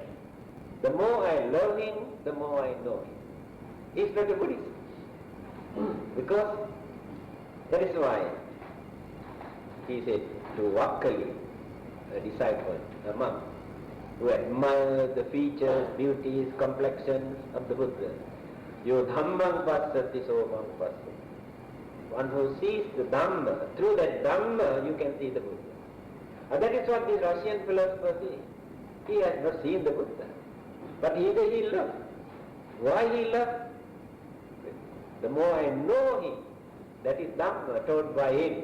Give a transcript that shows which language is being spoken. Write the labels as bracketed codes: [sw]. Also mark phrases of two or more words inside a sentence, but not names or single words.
[en] The more I love him, the more I know him. He's not a Buddhist. Because that is why he said to Vakkali, a disciple, a monk, who admired the features, beauties, complexions of the Buddha, [pi] Yo dhammam passati somam passati. [en] One who sees the Dhamma, through that Dhamma you can see the Buddha. And that is what this Russian philosopher says. He has not seen the Buddha, but he loved. Why he loved? The more I know him, that is Dhamma taught by him.